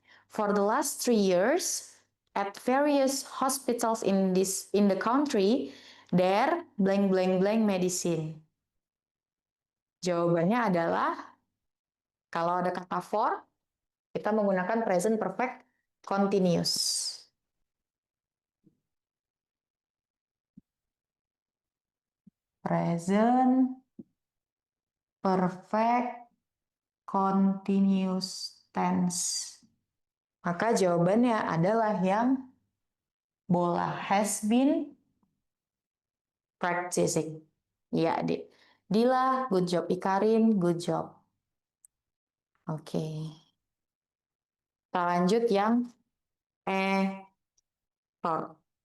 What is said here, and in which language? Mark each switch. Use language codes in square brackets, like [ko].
[en] For the last 3 years, at various hospitals in the country, there blank blank blank medicine. [id] Jawabannya adalah kalau ada kata for, Kita menggunakan present perfect continuous. Present perfect continuous tense. Maka jawabannya adalah yang bola, [en] has been practicing. Ya, Adik. Dila, good job. Ikarin, good job. Oke. [id] Kita lanjut yang error.